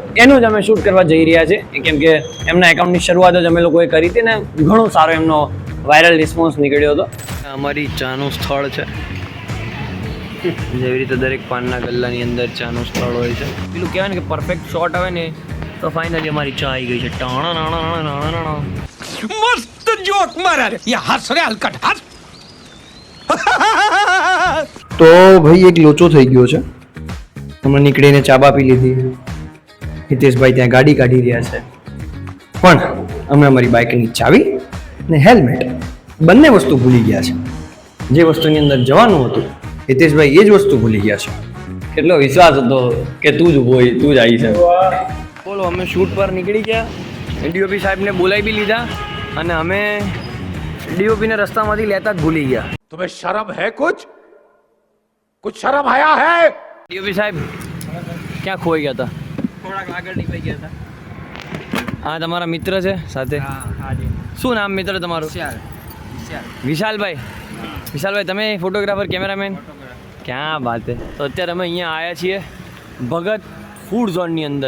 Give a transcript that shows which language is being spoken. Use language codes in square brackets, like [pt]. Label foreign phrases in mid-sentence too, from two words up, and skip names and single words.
[gu] એનું જ અમે શૂટ કરવા જઈ રહ્યા છીએ, કેમ કે એમના એકાઉન્ટની શરૂઆત જ અમે લોકોએ કરી હતી ને ઘણો સારો એમનો વાયરલ રિસ્પોન્સ નીકળ્યો હતો. અમારી ચાનું સ્થળ છે. જેવી રીતે દરેક પાનના ગલ્લાની અંદર ચાનું સ્થળ હોય છે. પેલું કહેવાય ને કે પરફેક્ટ શોટ આવે ને, તો ફાઇનલી અમારી ચા આવી ગઈ છે. [hi] मस्त जोक मारा रे ये हंस रे हलकट हंस [gu] તો ભાઈ એક લોચો થઈ ગયો છે. અમે નીકળીને ચા બા પી લીધી. હિતેશભાઈ ત્યાં ગાડી કાઢી રહ્યા છે, પણ અમે અમારી બાઇકની ચાવી ને હેલ્મેટ બંને વસ્તુ ભૂલી ગયા છે. જે વસ્તુની અંદર જવાનું હતું હિતેશભાઈ એ જ વસ્તુ ભૂલી ગયા છે. કેટલો વિશ્વાસ હતો કે તું જ હોય, તું જ આવી છે. બોલો, અમે શૂટ પર નીકળી ગયા. ડીઓપી સાહેબને બોલાવી બી લીધા અને અમે ડીઓપીને રસ્તામાંથી લેતા જ ભૂલી ગયા. [hi] तुम्हें शर्म है कुछ शर्म आया है [gu] ડીઓપી સાહેબ ક્યાં ખોઈ ગયા હતા? થોડાક આગળ નીકળી ગયા હતા. હા, તમારા મિત્ર છે સાથે? શું નામ મિત્ર તમારું? વિશાલભાઈ. વિશાલભાઈ, તમે ફોટોગ્રાફર, કેમેરામેન? ક્યાં વાત છે. તો અત્યારે અમે અહીંયા આવ્યા છીએ ભગત ફૂડ ઝોનની અંદર.